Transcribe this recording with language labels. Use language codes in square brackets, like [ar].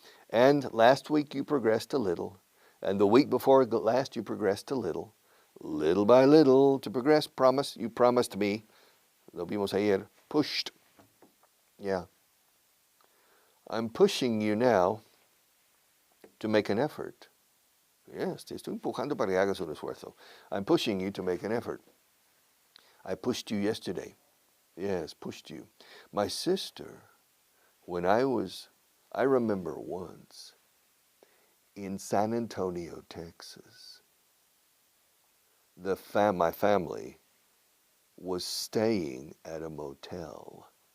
[en] And last week you progressed a little. And the week before last you progressed a little. Little by little to progress. Promise, you promised me. [es] Lo vimos ayer. [en] Pushed. Yeah. I'm pushing you now to make an effort. [es] Yes, te estoy empujando para que hagas un esfuerzo. [en] I'm pushing you to make an effort. I pushed you yesterday. Yes, pushed you. My sister, when I remember once in San Antonio, Texas, my family was staying at a motel.